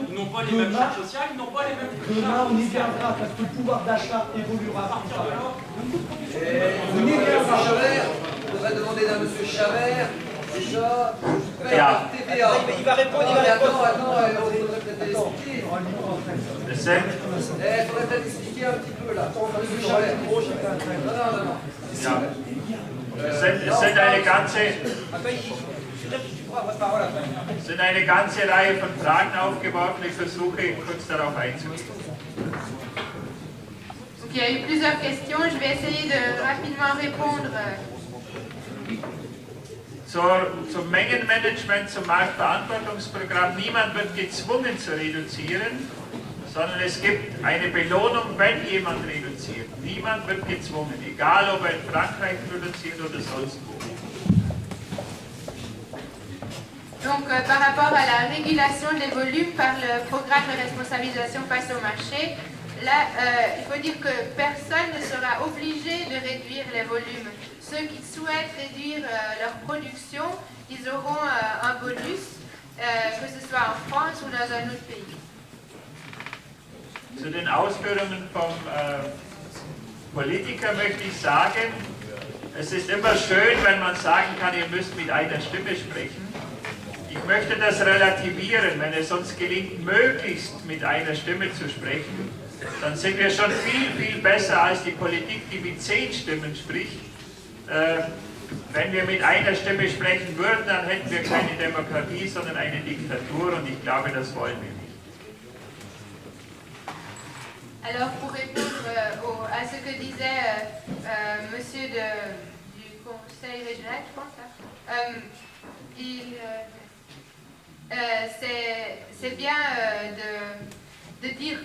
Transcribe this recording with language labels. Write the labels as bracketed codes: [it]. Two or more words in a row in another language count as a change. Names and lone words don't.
[fr] Ils n'ont pas les mêmes charges sociales, ils n'ont pas les mêmes Demain, on y viendra parce que le pouvoir d'achat évoluera. À partir de là, On y viendra. Chavert, on va demander d'un monsieur Chavert, déjà, [de] Ja. [fr] TVA. Il va répondre, Attends, on faudrait peut-être expliquer. [de] Es sind, [fr] Il faudrait peut-être expliquer un petit peu là. Monsieur Chavert. Non. [de] ja, es sind eine ganze, es sind eine ganze Reihe von Fragen aufgeworfen. Ich versuche kurz darauf einzugehen. [fr] Donc il y a eu plusieurs questions, je vais essayer de rapidement répondre. [de] Zum Mengenmanagement, zum Marktverantwortungsprogramm. Niemand wird gezwungen zu reduzieren, sondern es gibt eine Belohnung, wenn jemand reduziert. Niemand wird gezwungen, egal ob er in Frankreich produziert oder sonst wo. [fr] Donc par rapport à la régulation des volumes par le programme de responsabilisation face au marché, là il faut dire que personne ne sera obligé de réduire les volumes. Ceux qui souhaitent réduire leur production, ils auront un bonus, que ce soit en France ou dans un autre pays. [de] Zu den Ausführungen vom Politiker möchte ich sagen, es ist immer schön, wenn man sagen kann, ihr müsst mit einer Stimme sprechen. Ich möchte das relativieren. Wenn es uns gelingt, möglichst mit einer Stimme zu sprechen, dann sind wir schon viel, viel besser als die Politik, die mit 10 Stimmen spricht. Wenn wir mit einer Stimme sprechen würden, dann hätten wir keine Demokratie, sondern eine Diktatur und ich glaube, das wollen wir nicht. [fr] Alors pour répondre à ce que disait monsieur du Conseil régional, je pense, c'est bien de dire